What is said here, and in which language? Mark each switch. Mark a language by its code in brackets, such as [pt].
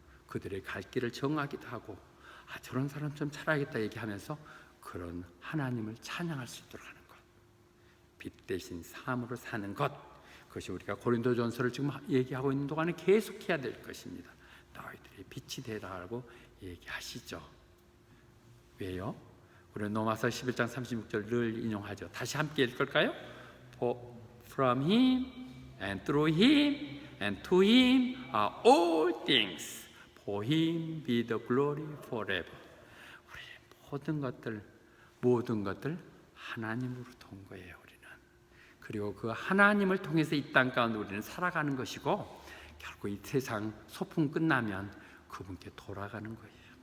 [ko] 그들의 갈 길을 정하기도 하고 저런 사람 좀 살아야겠다 얘기하면서 그런 하나님을 찬양할 수 있도록 하는 것, 빛 대신 삶으로 사는 것, 그것이 우리가 고린도전서를 지금 얘기하고 있는 동안에 계속해야 될 것입니다. 너희들이 빛이 되라고 얘기하시죠. 왜요? 우리는 로마서 11장 36절 늘 인용하죠. 다시 함께 읽을까요? [en] From Him and through Him and to Him are all things. For Him be the glory forever. [ko] 우리 모든 것들 하나님으로부터 온 거예요. 우리는. 그리고 그 하나님을 통해서 이 땅 가운데 우리는 살아가는 것이고, 결국 이 세상 소풍 끝나면 그분께 돌아가는 거예요.